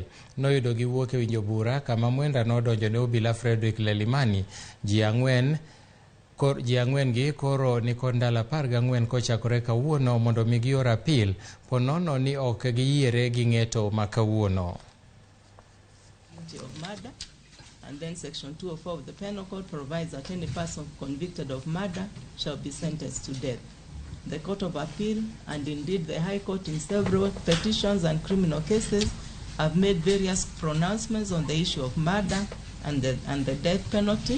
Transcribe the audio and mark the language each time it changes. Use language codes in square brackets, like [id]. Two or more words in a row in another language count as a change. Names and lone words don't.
[luo] Noyudo gi wuok e winjo bura kama Mwenda nodonjo ne obila Fredrick Lelimani. Ji ang'wen gi koro ni kod ndalo 14 kochakore kawuono mondo mi gior apil ponono ni ok giyiere gi ng'eto ma kawuono. [en] And then Section 204 of the Penal Code provides that any person convicted of murder shall be sentenced to death. The Court of Appeal, and indeed the High Court in several petitions and criminal cases, have made various pronouncements on the issue of murder and the death penalty.